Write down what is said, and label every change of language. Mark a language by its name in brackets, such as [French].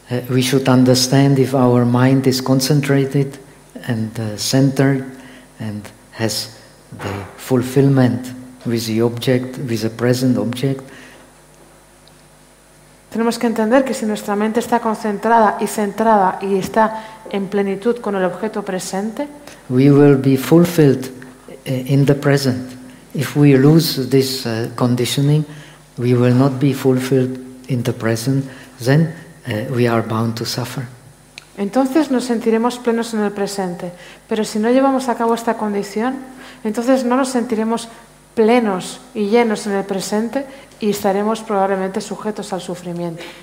[English] We should understand if our mind is concentrated and centered and has the fulfillment with the object, with the present object. [Spanish] Tenemos que entender que si nuestra mente está concentrada y centrada y está en plenitud con el objeto presente, [English] we will be fulfilled in the present. If we lose this conditioning, we will not be fulfilled in the present. Then we are bound to suffer. [Spanish] Entonces nos sentiremos plenos en el presente, pero si no llevamos a cabo esta condición, entonces no nos sentiremos plenos y llenos en el presente y estaremos probablemente sujetos al sufrimiento.